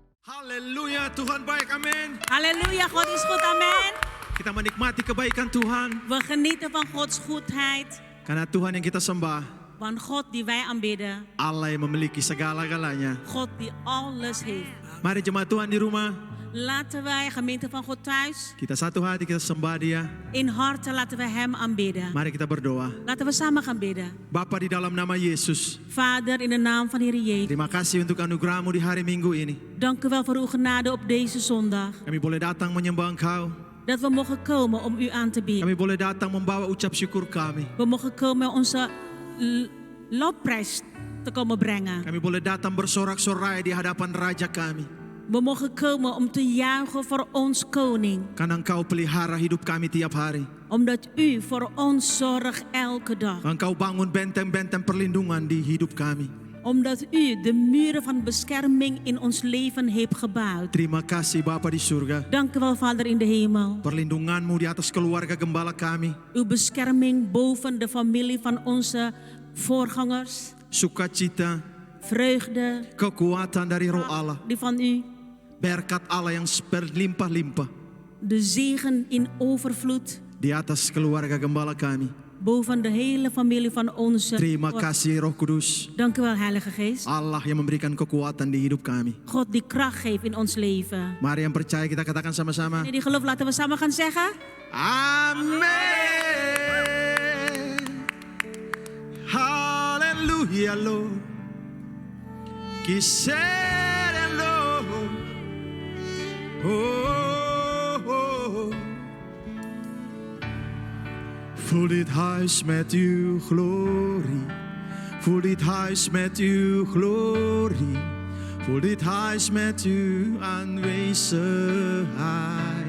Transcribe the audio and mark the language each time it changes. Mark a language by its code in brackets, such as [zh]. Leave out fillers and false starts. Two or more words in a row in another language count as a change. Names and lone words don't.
[id] Halleluja, Tuhan baik, amin. [nl] Halleluja, God is goed, amen. [id] Kita menikmati kebaikan Tuhan. [nl] We genieten van Gods goedheid. [id] Karena Tuhan yang kita sembah, [nl] Want God die wij aanbidden, [id] Allah yang memiliki segala-galanya. [nl] God die alles heeft. [id] Mari jemaat Tuhan di rumah, [nl] Laten wij, gemeente van God thuis, [id] kita satu hati, kita sembah Dia. [nl] in harten laten we Hem aanbidden. [id] Mari kita berdoa. [nl] Laten we samen gaan bidden. [id] Bapa, di dalam nama Yesus, [nl] Vader, in de naam van Heer Jezus, [id] terima kasih untuk anugerah-Mu di hari Minggu ini. [nl] dank u wel voor uw genade op deze zondag. [id] Kami boleh datang menyembah Engkau. [nl] Dat we mogen komen om u aan te bidden. [id] Kami boleh datang membawa ucap syukur kami. [nl] We mogen komen onze lofprijs te komen brengen. [id] Kami boleh datang bersorak-sorai di hadapan Raja kami. [nl] We mogen komen om te juichen voor ons koning. [id] Karena Engkau pelihara hidup kami tiap hari. [nl] Omdat u voor ons zorgt elke dag. [id] Engkau bangun benteng-benteng perlindungan di hidup kami. [nl] Omdat u de muren van bescherming in ons leven heeft gebouwd. [id] Terima kasih Bapa di surga. [nl] Dank u wel, Vader in de hemel. [id] Perlindungan-Mu di atas keluarga gembala kami. [nl] Uw bescherming boven de familie van onze voorgangers. [id] Sukacita, [nl] Vreugde, [id] kekuatan dari Roh Allah. [nl] die van u. [id] Berkat Allah yang berlimpah-limpah [nl] De zegen in overvloed. [id] di atas keluarga gembala kami. [nl] Boven de hele familie van onze. [id] Terima kasih Roh Kudus. [nl] Dank u wel, Heilige Geest. [id] Allah yang memberikan kekuatan di hidup kami. [nl] God die kracht geeft in ons leven. [id] Mari yang percaya kita katakan sama-sama. [nl] Die geloof, laten we samen gaan zeggen. [en] Amen. Hallelujah, Lord. Quisiera, Lord. Oh. [nl] Vul dit huis met uw glorie. Vul dit huis met uw glorie. Vul dit huis met uw aanwezigheid.